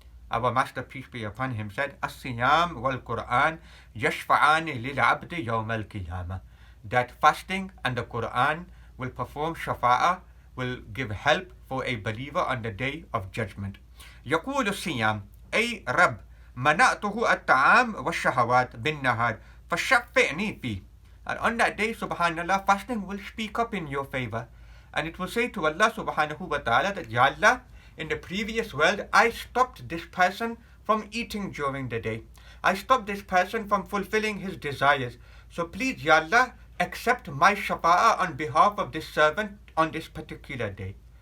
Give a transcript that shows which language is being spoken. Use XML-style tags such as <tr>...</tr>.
<en>Our Master, peace be upon him, said,</en> <ar>As-siyam wal Quran yashfa'ani lil abdi yawm al-qiyamah.</ar> <en>That fasting and the Quran will perform shafa'ah, will give help for a believer on the day of judgment.</en> <ar>Yaqulu siyam, أي رب منعته الطعام والشهوات بالنهار فشفعني فيه.</ar> <en>And on that day, subhanallah, fasting will speak up in your favor. And it will say to Allah subhanahu wa ta'ala that, Ya Allah, in the previous world, I stopped this person from eating during the day. I stopped this person from fulfilling his desires. So please, Ya Allah, accept my shafa'ah on behalf of this servant on this particular day.</en>